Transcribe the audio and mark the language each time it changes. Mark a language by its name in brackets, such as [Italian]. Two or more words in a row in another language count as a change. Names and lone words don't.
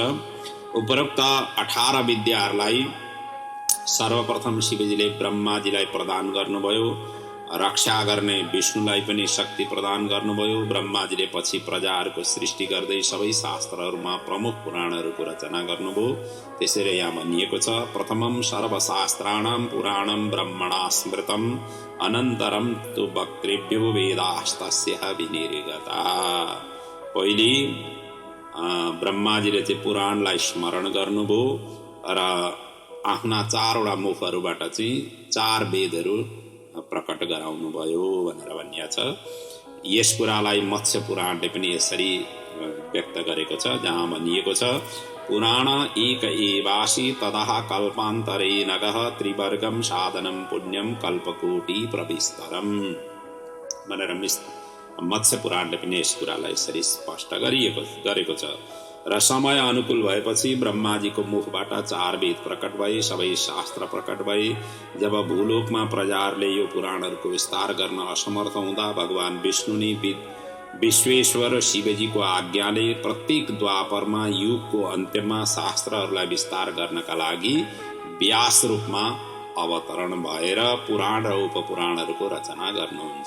[Nepali] उपरोक्त 18 विद्याहरूलाई सर्वप्रथम शिवजीले ब्रह्माजीलाई प्रदान गर्नुभयो। रक्षा गर्ने विष्णुलाई पनि शक्ति प्रदान गर्नुभयो। ब्रह्माजीले पछि प्रजाहरूको सृष्टि गर्दै सबै शास्त्रहरूमा प्रमुख पुराणहरूको रचना गर्नुभयो। त्यसैले यहाँ भनिएको छ, [Sanskrit] प्रथमं सर्वशास्त्राणां पुराणं ब्रह्मणा स्मृतम् अनन्तरं तु वक्तृभ्यो वेदास्तस्य विनिर्गता। [Nepali] पहिले ब्रह्माजीले चाहिँ पुराणलाई स्मरण गर्नुभयो र आफ्ना 4वटा मुखहरूबाट चाहिँ 4 वेदहरू प्रकट गराउनु भयो भनेर भनिएको छ। यस कुरालाई मत्स्य पुराणले पनि यसरी व्यक्त गरेको छ, जहाँ भनिएको छ, [Sanskrit] पुराण एक एवासी ततः कल्पान्तरे नगः त्रिवर्गम साधनम पुण्यम कल्पकोटि प्रविस्तरम [Nepali] भनेर मत्स्य पुराणले पनि यस कुरालाई यसरी स्पष्ट गरेको छ। र समय अनुकूल भएपछि ब्रह्माजीको मुखबाट 4 वेद प्रकट भए, सबै शास्त्र प्रकट भए। जब भूलोकमा प्रजाहरूले यो पुराणहरूको विस्तार गर्न असमर्थ हुँदा भगवान विष्णु नै विश्वेश्वर शिवजीको आज्ञाले प्रत्येक द्वापरमा युगको अन्त्यमा शास्त्रहरूलाई विस्तार गर्नका लागि व्यास रूपमा अवतरण भएर पुराण र उपपुराणहरूको रचना गर्नुहुन्छ।